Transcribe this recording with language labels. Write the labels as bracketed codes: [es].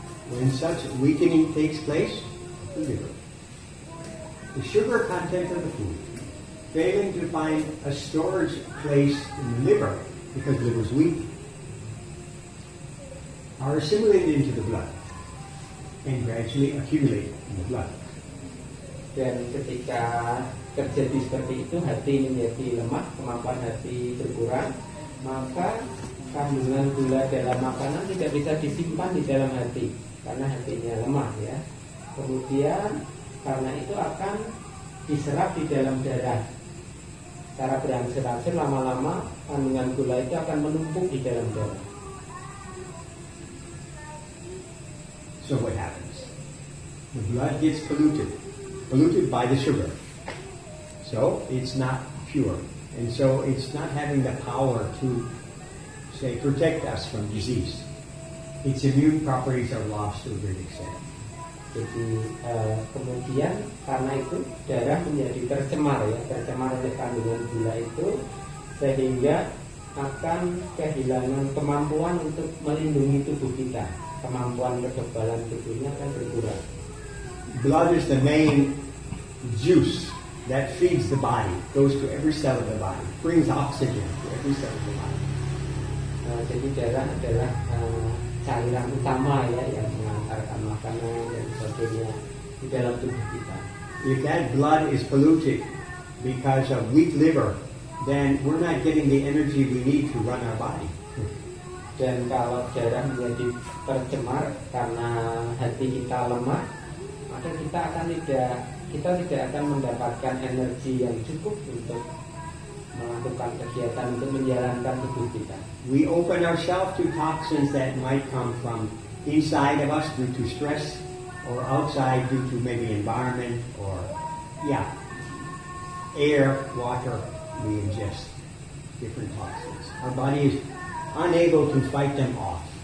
[en] When such weakening takes place, the liver, the sugar content of the food, failing to find a storage place in the liver because the liver is weak, are assimilated into the blood and gradually accumulate in the blood. [id] Dan ketika terjadi seperti itu, hati menjadi lemah, kemampuan hati berkurang, maka kandungan gula dalam makanan tidak bisa disimpan di dalam hati karena hatinya lemah ya. Kemudian karena itu akan diserap di dalam darah. Cara berangsur-angsur lama-lama kandungan gula itu akan menumpuk di dalam darah. [en] So what happens? The blood gets polluted by the sugar. So it's not pure. And so it's not having the power to, say, protect us from disease. Its immune properties are lost to a great extent. [id] Jadi kemudian karena itu darah menjadi tercemar oleh kandungan gula itu, sehingga akan kehilangan kemampuan untuk melindungi tubuh kita. Kemampuan kekebalan tubuhnya akan berkurang. [en] Blood is the main juice that feeds the body, goes to every cell of the body, brings oxygen to every cell of the body. [id] Jadi darah adalah cairan utama ya yang mengantarkan makanan dan sebagainya di dalam tubuh kita. [en] If that blood is polluted because of weak liver, then we're not getting the energy we need to run our body. [id] Dan kalau darah menjadi tercemar karena hati kita lemah, maka kita tidak akan mendapatkan energi yang cukup untuk melakukan kegiatan untuk menjalankan tubuh kita. [en] We open ourselves to toxins that might come from inside of us due to stress, or outside due to maybe environment or air, water. We ingest different toxins. Our body is unable to fight them off.